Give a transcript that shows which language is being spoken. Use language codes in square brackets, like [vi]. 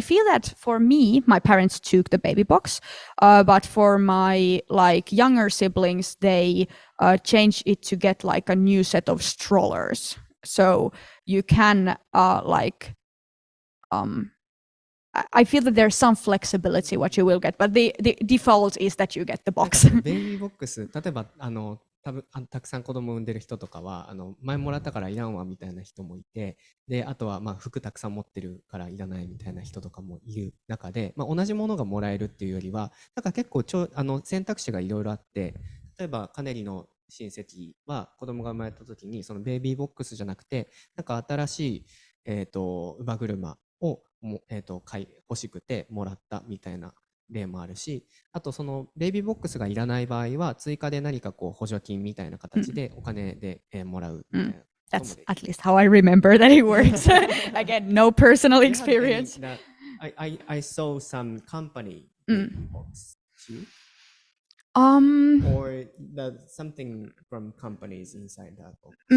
[en] I feel that for me, my parents took the baby box, but for my like younger siblings, they changed it to get like a new set of strollers. So you can I feel that there's some flexibility what you will get, but the default is that you get the box. [ja] ベイビーボックス、例えば多分たくさん子供産んでる人とかは前もらったからいらんわみたいな人もいて、であとはまあ服たくさん持ってるからいらないみたいな人とかもいる中で、まあ、同じものがもらえるっていうよりはなんか結構選択肢がいろいろあって、例えばカネリの親戚は子供が生まれた時にそのベイビーボックスじゃなくてなんか新しい乳母車を欲しくてもらったみたいな例もあるし、あとそのベイビーボックスがいらない場合は追加で何かこう補助金みたいな形でお金でもらうみたいな。 [en] That's at least how I remember that it works. Again, no personal experience. I saw some company box too. Or something from companies inside that box.